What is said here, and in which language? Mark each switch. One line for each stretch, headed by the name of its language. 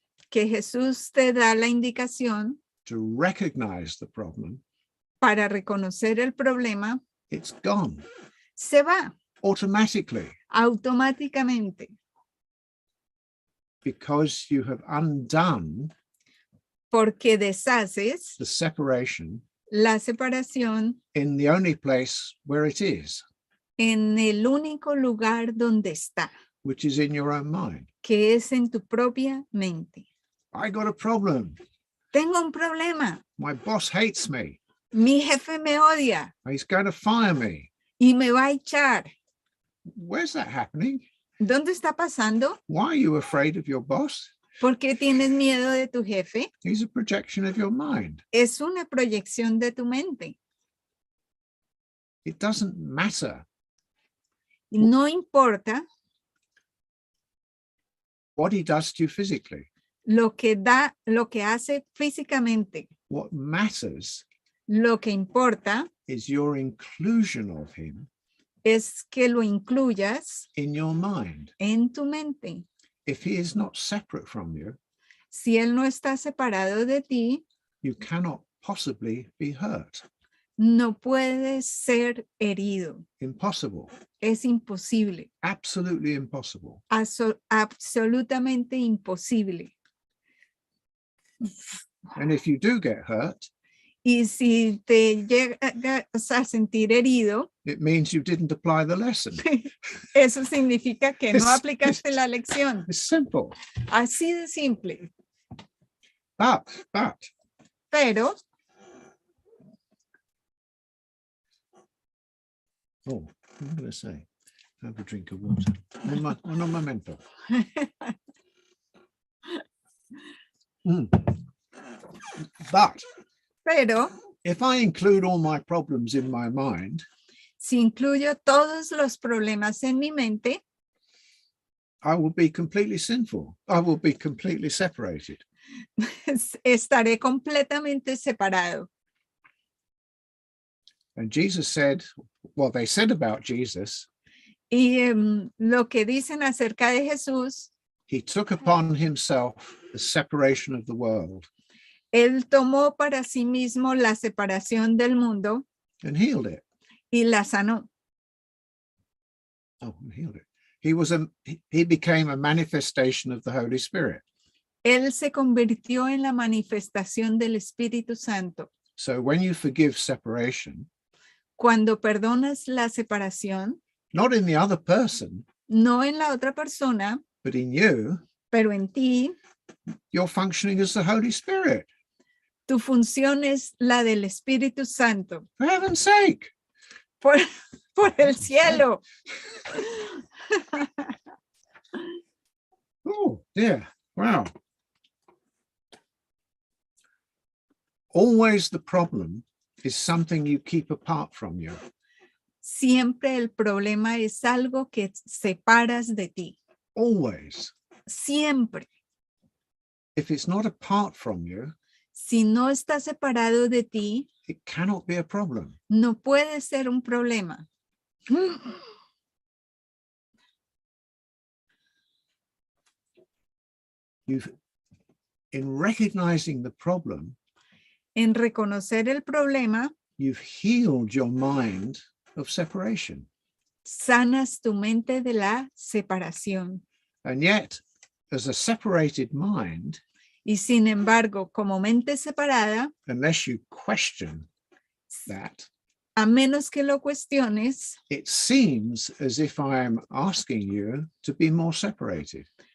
Spanish: que Jesús te da la indicación
English: to recognize the problem,
Spanish: para reconocer el problema,
English: it's gone
Spanish: se va
English: automatically
Spanish: automáticamente
English: because you have undone
Spanish: porque deshaces
English: the separation
Spanish: la separación
English: in the only place where it is,
Spanish: en el único lugar donde está,
English: which is in your own mind.
Spanish: que es en tu propia mente.
English: I got a problem.
Spanish: Tengo un problema.
English: My boss hates me.
Spanish: Mi jefe me odia
English: He's going to fire me.
Spanish: y me va a echar.
English: Where's that happening?
Spanish: ¿Dónde está pasando?
English: Why are you afraid of your boss?
Spanish: ¿Por qué tienes miedo de tu jefe?
English: He's a projection of your mind.
Spanish: Es una proyección de tu mente.
English: It doesn't matter
Spanish: No importa
English: what he does to you physically.
Spanish: lo que hace físicamente.
English: What matters
Spanish: Lo que importa
English: is your inclusion of him
Spanish: es que lo incluyas
English: in your mind.
Spanish: en tu mente.
English: If he is not separate from you,
Spanish: Si él no está separado de ti,
English: you cannot possibly be hurt.
Spanish: no puedes ser herido.
English: Impossible.
Spanish: Es imposible.
English: Absolutely impossible.
Spanish: Absolutamente imposible.
English: And if you do get hurt,
Spanish: Y si te llegas a sentir herido,
English: it means you didn't apply the lesson.
Spanish: eso significa que no Es- aplicaste la lección.
English: It's simple.
Spanish: Así de simple.
English: But,
Spanish: Pero
English: oh, what am I going to say? Have a drink of water.
Spanish: Un momento.
English: But if I include all my problems in my mind,
Spanish: si incluyo todos los problemas en mi mente,
English: I will be completely sinful. I will be completely separated.
Spanish: estaré completamente separado.
English: And Jesus said, well, they said about Jesus,
Spanish: Y lo que dicen acerca de Jesús,
English: he took upon himself the separation of the world
Spanish: él tomó para sí mismo la separación del mundo
English: and healed it.
Spanish: y la sanó.
English: Oh, and healed it. He became a manifestation of the Holy Spirit.
Spanish: Él se convirtió en la manifestación del Espíritu Santo.
English: So when you forgive separation,
Spanish: Cuando perdonas la separación,
English: not in the other person,
Spanish: no en la otra persona,
English: but in you,
Spanish: pero en ti,
English: you're functioning as the Holy Spirit.
Spanish: tu función es la del Espíritu Santo.
English: For heaven's sake.
Spanish: Por el cielo.
English: Oh, dear. Wow. Always the problem is something you keep apart from you.
Spanish: Siempre el problema es algo que separas de ti.
English: Always.
Spanish: Siempre.
English: If it's not apart from you,
Spanish: Si no está separado de ti,
English: it cannot be a problem.
Spanish: no puede ser un problema.
English: In recognizing the problem,
Spanish: En reconocer el problema,
English: you've healed your mind of separation.
Spanish: sanas tu mente de la separación.
English: And yet, as a separated mind,
Spanish: Y sin embargo, como mente separada,
English: unless you question that,
Spanish: a menos que lo cuestiones,
English: it seems as if I am asking you to be more separated.